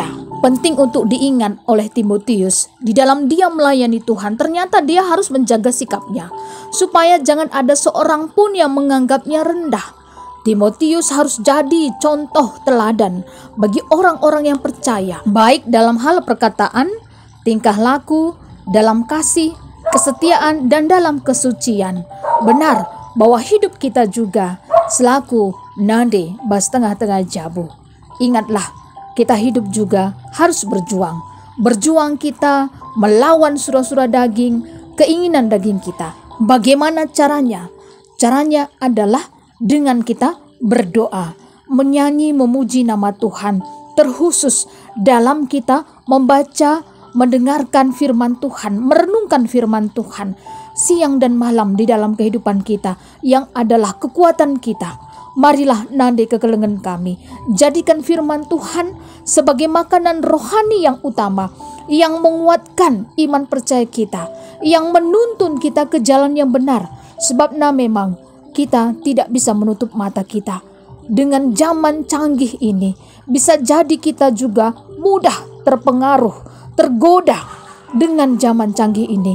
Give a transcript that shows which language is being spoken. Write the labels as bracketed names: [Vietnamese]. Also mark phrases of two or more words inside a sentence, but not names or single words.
[Indonesian] Penting untuk diingat oleh Timotius, di dalam dia melayani Tuhan ternyata dia harus menjaga sikapnya supaya jangan ada seorang pun yang menganggapnya rendah. Timotius harus jadi contoh teladan bagi orang-orang yang percaya, baik dalam hal perkataan, tingkah laku, dalam kasih, kesetiaan, dan dalam kesucian. Benar bahwa hidup kita juga selaku [Batak Karo] nande bas tengah-tengah jabu. [Indonesian] Ingatlah, kita hidup juga harus berjuang. berjuang kita melawan surah-surah daging, keinginan daging kita. Bagaimana caranya? Caranya adalah dengan kita berdoa, menyanyi, memuji nama Tuhan, terkhusus dalam kita membaca, mendengarkan firman Tuhan, merenungkan firman Tuhan siang dan malam di dalam kehidupan kita yang adalah kekuatan kita. Marilah [Batak Karo] nande kekelengan kami, [Indonesian] jadikan firman Tuhan sebagai makanan rohani yang utama, yang menguatkan iman percaya kita, yang menuntun kita ke jalan yang benar. Sebab memang kita tidak bisa menutup mata kita. Dengan zaman canggih ini, bisa jadi kita juga mudah terpengaruh, tergoda dengan zaman canggih ini.